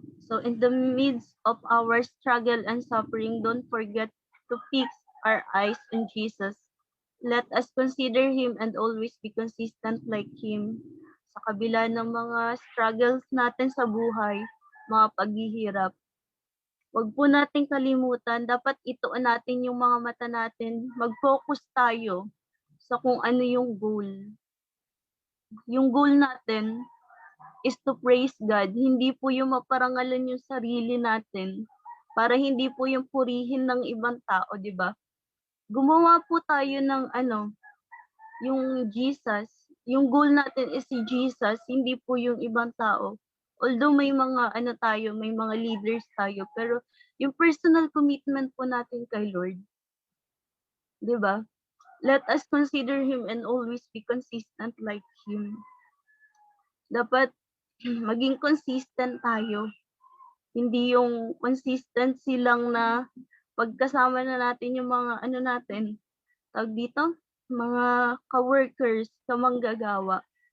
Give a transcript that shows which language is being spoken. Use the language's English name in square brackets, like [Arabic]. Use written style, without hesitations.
[English] So in the midst of our struggle and suffering, don't forget to fix our eyes on Jesus. Let us consider Him and always be consistent like Him. [Filipino] Sa kabila ng mga struggles natin sa buhay, mga paghihirap, wag po nating kalimutan, dapat ituon natin yung mga mata natin, mag-focus tayo sa kung ano yung goal. Yung goal natin is to praise God, hindi po yung maparangalan yung sarili natin, para hindi po yung purihin ng ibang tao, 'di ba? Gumawa po tayo ng yung Jesus, yung goal natin is si Jesus, hindi po yung ibang tao. Although may mga tayo, may mga leaders tayo, pero yung personal commitment po natin kay Lord, 'di ba? [English] Let us consider Him and always be consistent like Him. [Filipino] Dapat maging consistent tayo. Hindi yung consistency lang na pagkasama na natin yung mga natin, tawag dito, mga ka-workers, kamanggagawa.